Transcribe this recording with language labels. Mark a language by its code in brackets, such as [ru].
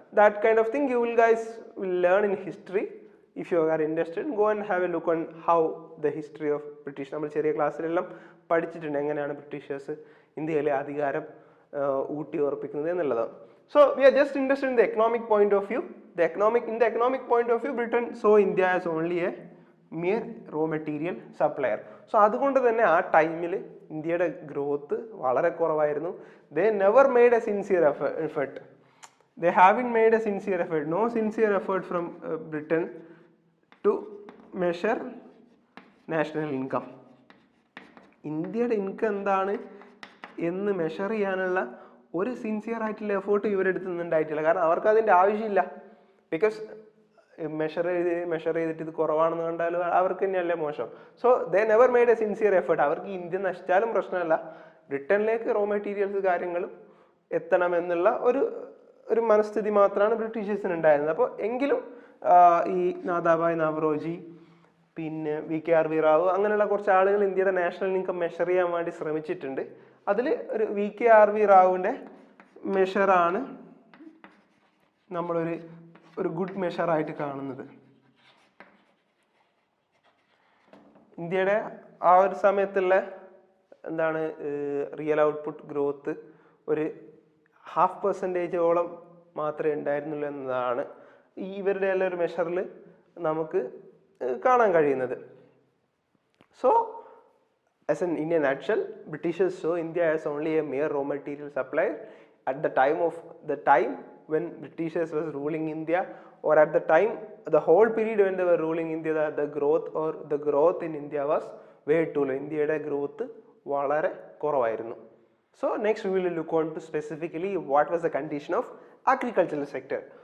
[en] That kind of thing you will guys will learn in history. If you are interested go and have a look on how the history of British. [ml] നമ്മൾ ചെറിയ ക്ലാസ്സിലെല്ലാം പഠിച്ചിട്ടുണ്ട് എങ്ങനെയാണ് Britishers ഇന്ത്യയിലെ അധികാരം ഊട്ടി ഉറപ്പിക്കുന്നത് എന്നുള്ളത്. [en] So we are just interested in the economic point of view. In the economic point of view, Britain saw India as only a mere raw material supplier. [ml] So അതുകൊണ്ട് തന്നെ ആ ടൈമിൽ ഇന്ത്യയുടെ ഗ്രോത്ത് വളരെ കുറവായിരുന്നു. [en] They never made a sincere effort. They haven't made a sincere effort. No sincere effort from Britain to measure national income. [ml] ഇന്ത്യയുടെ income എന്താണ് എന്ന് മെഷർ ചെയ്യാനുള്ള ഒരു സിൻസിയർ ആയിട്ടുള്ള എഫേർട്ട് ഇവരെടുത്ത് നിന്നുണ്ടായിട്ടില്ല. കാരണം അവർക്ക് അതിൻ്റെ ആവശ്യമില്ല. ബിക്കോസ് മെഷർ ചെയ്തിട്ട് ഇത് കുറവാണെന്ന് കണ്ടാലും അവർക്ക് തന്നെയല്ലേ മോശം. [en] So they never made a sincere effort. [ml] അവർക്ക് ഇന്ത്യ നശിച്ചാലും പ്രശ്നമല്ല, ബ്രിട്ടനിലേക്ക് റോ മെറ്റീരിയൽസ് കാര്യങ്ങളും എത്തണം എന്നുള്ള ഒരു മനസ്ഥിതി മാത്രമാണ് ബ്രിട്ടീഷേഴ്സിന് ഉണ്ടായിരുന്നത്. അപ്പോൾ എങ്കിലും ഈ നാദാബായ് നവറോജി, പിന്നെ VKRV റാവു, അങ്ങനെയുള്ള കുറച്ച് ആളുകൾ ഇന്ത്യയുടെ നാഷണൽ ഇൻകം മെഷർ ചെയ്യാൻ വേണ്ടി ശ്രമിച്ചിട്ടുണ്ട്. അതിൽ ഒരു VKRV റാവുവിൻ്റെ മെഷറാണ് നമ്മളൊരു ഗുഡ് മെഷറായിട്ട് കാണുന്നത്. ഇന്ത്യയുടെ ആ ഒരു സമയത്തുള്ള എന്താണ് റിയൽ ഔട്ട്പുട്ട് ഗ്രോത്ത് ഒരു 0.5% മാത്രമേ ഉണ്ടായിരുന്നുള്ളൂ എന്നതാണ് ഇവരുടെ എല്ലാം ഒരു മെഷറിൽ നമുക്ക് കാണാൻ കഴിയുന്നത്. [en] So in a nutshell, Britishers saw India as only a mere raw material supplier at the time when Britishers was ruling India, or at the time, the whole period when they were ruling India, the growth in India was way too low. India's growth [ml] വളരെ കുറവായിരുന്നു. [en] So next we will look on to specifically what was the condition of agricultural sector.